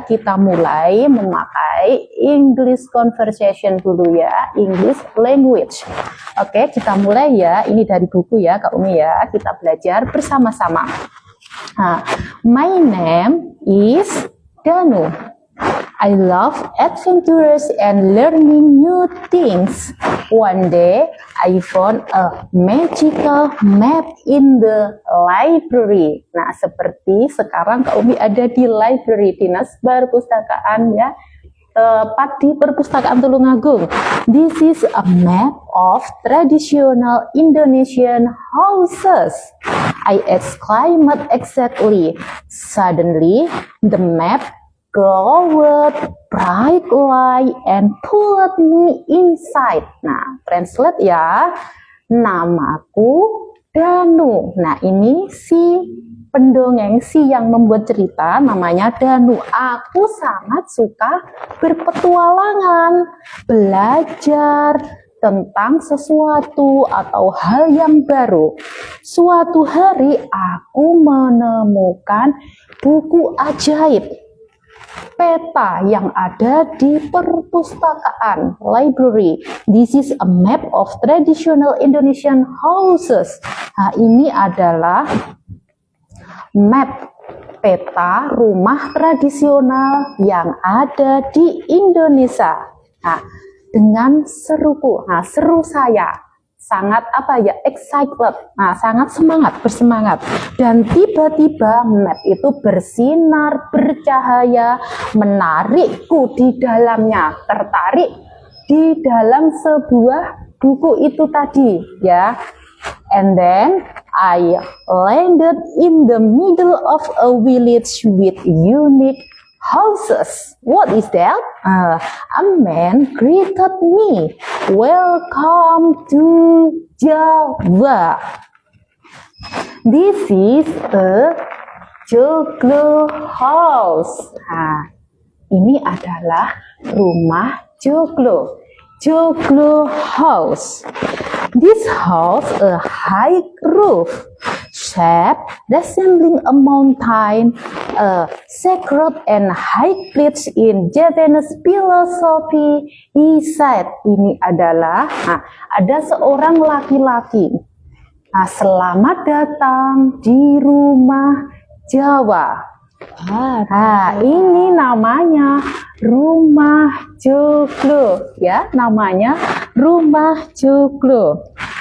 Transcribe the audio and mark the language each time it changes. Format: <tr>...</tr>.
<id>Kita mulai memakai English conversation dulu English language. Oke, kita mulai ini dari buku Kak Umi kita belajar bersama-sama.</id> <en>My name is Danu. I love adventures and learning new things. One day, I found a magical map in the library.</en> <id>Nah, seperti sekarang Kak Umi ada di library, dinas perpustakaan ya, tepat di perpustakaan Tulungagung.</id> <en>This is a map of traditional Indonesian houses. I exclaimed exactly. Suddenly, the map glowed bright light and pulled me inside.</en> <id>Nah, translate ya. Namaku Danu. Nah, ini si pendongeng, si yang membuat cerita namanya Danu. Aku sangat suka berpetualangan, belajar tentang sesuatu atau hal yang baru. Suatu hari aku menemukan buku ajaib, peta yang ada di perpustakaan library.</id> <en>This is a map of traditional Indonesian houses.</en> <id>Nah, ini adalah map peta rumah tradisional yang ada di Indonesia. Nah, dengan seruku, nah seru saya sangat excited, nah sangat bersemangat, dan tiba-tiba map itu bersinar, bercahaya, menarikku di dalamnya, tertarik di dalam sebuah buku itu tadi ya.</id> <en>And then I landed in the middle of a village with unique houses. What is that? A man greeted me. Welcome to Java. This is a Joglo house.</en> <id>Nah, ini adalah rumah Joglo.</id> <en>Joglo house. This house a high roof, shape resembling a mountain, a sacred and high place in Javanese philosophy. He said,</en> <id>ini adalah, nah, ada seorang laki-laki. Nah, selamat datang di rumah Jawa. Nah, ini namanya rumah Joglo ya, namanya rumah Joglo.</id>